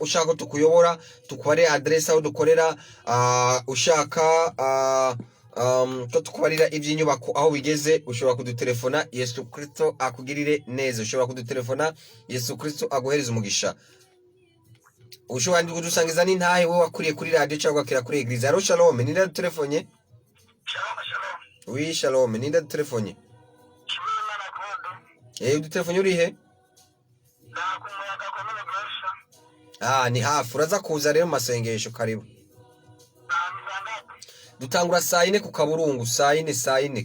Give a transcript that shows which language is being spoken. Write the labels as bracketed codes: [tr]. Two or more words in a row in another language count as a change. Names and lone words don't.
[rn] Ushaka ko tukuyobora, tukubare adresse aho dukorera, ushaka ko tukubarira iby'inyubako aho bigeze, ushobora kudutelefona. Yesu Kristo akugirire neza. Ushobora kudutelefona, Yesu Kristo aguhereza umugisha. Ushobora kudusangiza n'intahe we wakuriye kuri radio cyangwa kira kuri eglise. Alo shalom, ninde dutelefone? Shalom. Oui shalom, ninde dutelefone? Udutelefone urihe? Ni hafi. Uraza kuza rero mu masengesho. Karibu. Dutangura saa 4 ku Kaburungu, saa 4.